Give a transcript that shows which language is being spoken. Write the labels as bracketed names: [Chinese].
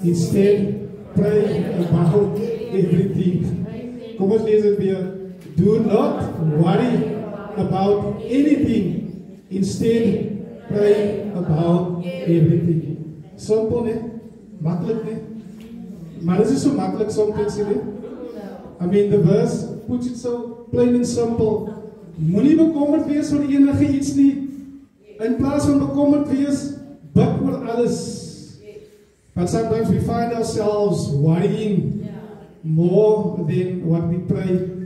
[English] Instead, pray about everything. [Afrikaans] Kom ons lees dit weer. [English] Do not worry about anything. Instead, pray about everything. [Afrikaans] Simpel, ne? Makkelijk, ne? Maar dit is so makkelijk soms, ne? [English] I mean, the verse puts it so plain and simple. [Afrikaans] Moenie bekommerd wees oor enige iets nie. In plaas van bekommerd wees, bid oor alles. [English] But sometimes we find ourselves worrying more than what we pray.